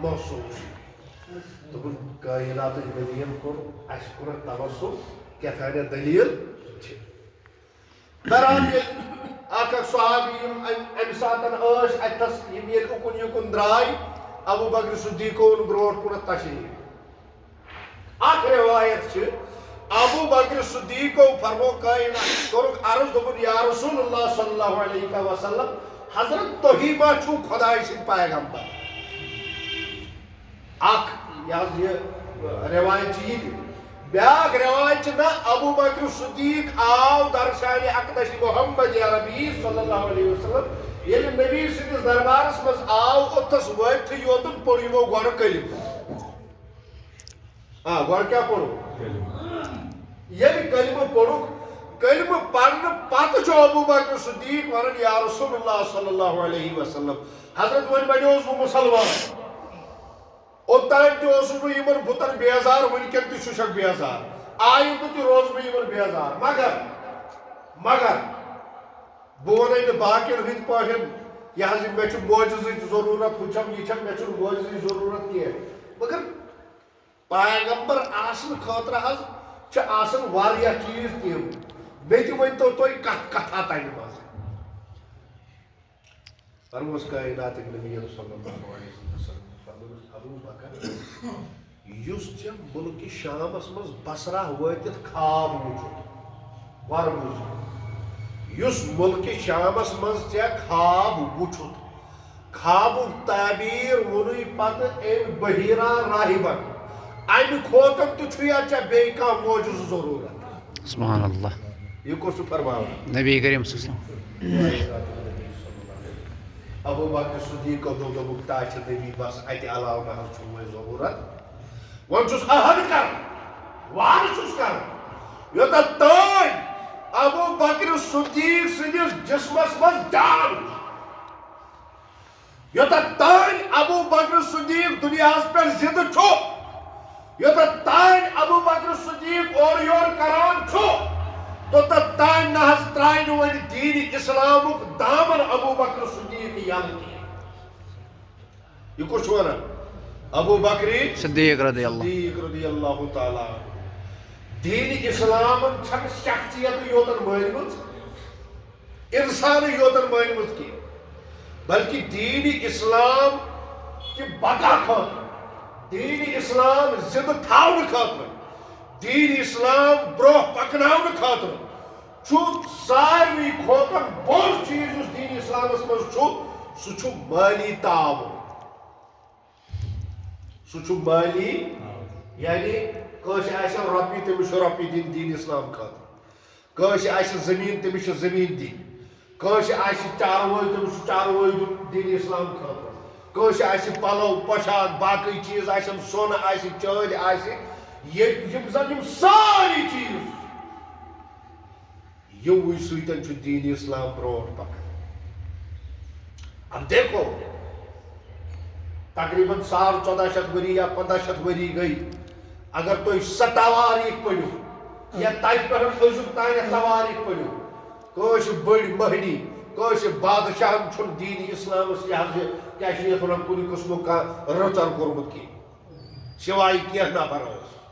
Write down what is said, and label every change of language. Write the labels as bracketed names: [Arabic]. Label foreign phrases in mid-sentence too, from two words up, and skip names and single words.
[Kashmiri] محسوٗس دوٚپُن کائناتٕکۍ نبیَن کوٚر اَسہِ کوٚرُکھ تبسم کیٛاہ دٔلیٖل چھِ بہرحال ییٚلہِ اکھ صحابی یِم امہِ ساتہٕ ٲسۍ اتھس یِم ییٚلہِ اُکُن یِکُن درٛاے ابوٗ بکر صدیقو اوٚن برونٛٹھ کُنتھ تشریٖف اکھ روایت چھِ ابوٗ بکر صدیقو فرمو کائنات کوٚرُکھ عرض دوٚپُن [Arabic] یا رسول اللہ صلی اللہ علیہ وسلم [Kashmiri] حضرت تُہی ما چھُو خۄداے سٕنٛدۍ پیغمبر اکھ یہِ حظ یہِ روایت چھِ یہِ تہِ بیاکھ روایت چھِ نہ ابوٗ بکر صدیق آو درشانہِ اقدس محمد عربی [Arabic] صلی اللہ علیہ وسلم [Kashmiri] ییٚلہِ نبی سٕنٛدِس دربارس منٛز آو اوٚتھس وٲتتھٕے یوتن پوٚر یِمو گۄڈٕ کلمہٕ گۄڈٕ کیٛاہ پوٚرُکھ ییٚلہِ کلمہٕ پوٚرُکھ کلمہٕ پرنہٕ پتہٕ چھُ ابوٗ بکر صدیق ونان [Arabic] یا رسول اللہ صلی اللہ علیہ وسلم [Kashmiri] حضرت وۄنۍ بنیوس بہٕ مُسلمان اوٚتام تہِ اوسُس بہٕ یِمن بُتن بیزار وٕنکیٚن تہِ چھُسکھ بیزار آیندٕ تہِ روزٕ بہٕ یِمن بیزار مگر بہ ون باقین ہند پا یہ مے معجزچ ضرورت ہم یہ مے معجزچ ضرورت کی مگر پیغمبر آسن خاطر آسن واریاہ چیز تم مے تہ ورنتو تھی کتھا تمہ مز فرموس کائنات نبی [Arabic] صلی اللہ علیہ وسلم [Kashmiri] فرموس ابو بکر یس ملک شامس مز بصرہ واتت خواب وچھت ور بوز یس ملک شامس مز خواب وچھت خواب تعبیر ونی پتہ ام بحیرہ راہبن امہ کھوتن تہ بیٚیہِ کانٛہہ معجزہ ضرورت [Arabic] سبحان اللہ [Kashmiri] یہ کس فرماوان [Arabic] نبی کریم صلی اللہ علیہ وسلم [Kashmiri] ابو بکر صدیق دوٚپُکھ تا چھِ نبی بس اتہِ علاوٕ نہ حظ چھُم وۄنۍ ضروٗرت وۄنۍ چھُس عہد کران وعدٕ چھُس کران یوٚتتھ تانۍ ابو بکر صدیق سٕنٛدِس جسمس منٛز جان یوٚتتھ تانۍ ابو بکر صدیق دُنیاہس پٮ۪ٹھ زِندٕ چھُ یوٚتتھ تانۍ ابو بکر صدیق اورٕ یورٕ کران چھُ توٚتتھ تانۍ نہ حظ ترٛایہِ نہٕ وۄنۍ دیٖنِ اِسلامُک دامن ابو بکر صدیق یلہٕ کینٛہہ یہ کس چھُ ونان ابو بکر صدیق رضی اللہ تعالیٰ دین اسلامن چھن شخصیت یوتن مٲنمٕژ انسان یوتن مٲنمٕژ کی بلکہ دین اسلام کہ بقا خاطر دین اسلام زندہ تھاونہٕ خاطر دین اسلام برونٛہہ پکناونہٕ خاطر چھُ ساروی کھۄتہٕ بوٚڑ چیٖز یُس دین اسلامس منٛز چھُ سُہ چھُ مٲلی تعاون سُہ چھُ مٲلی یعنی کٲنٛسہِ آسہِ رۄپیہِ تٔمِس چھُ رۄپیہِ دِنۍ دین اسلام خٲطرٕ کٲنٛسہِ آسہِ زٔمیٖن تٔمِس چھِ زٔمیٖن دِنۍ کٲنٛسہِ آسہِ چاروٲے تٔمِس چھُ چاروٲے دیُن دین اسلام خٲطرٕ کٲنٛسہِ آسہِ پلو پۄشاک باقٕے چیٖز آسن سۄنہٕ آسہِ چٲندۍ آسہِ یِم زن یِم سٲری چیٖز یِموٕے سۭتۍ چھُ دین اسلام برونٛٹھ پکان [Urdu] اب دیکھو [Kashmiri] تقریباً 1400 ؤری یا 1500 ؤری گئی اگر تُہۍ سۄ تواریٖخ پٔرِو یا تتہِ پٮ۪ٹھ أزیُک تانٮ۪تھ تواریٖخ پٔرِو کٲنٛسہِ بٔڑۍ مٔہنی کٲنٛسہِ بادشاہن چھُنہٕ دیٖنہِ اِسلامس یہِ حظ یہِ کیٛاہ چھِ یتھ ونان کُنہِ قٕسمُک کانٛہہ رٕژر کوٚرمُت کینٛہہ سِوایہِ کینٛہہ نفر ٲسۍ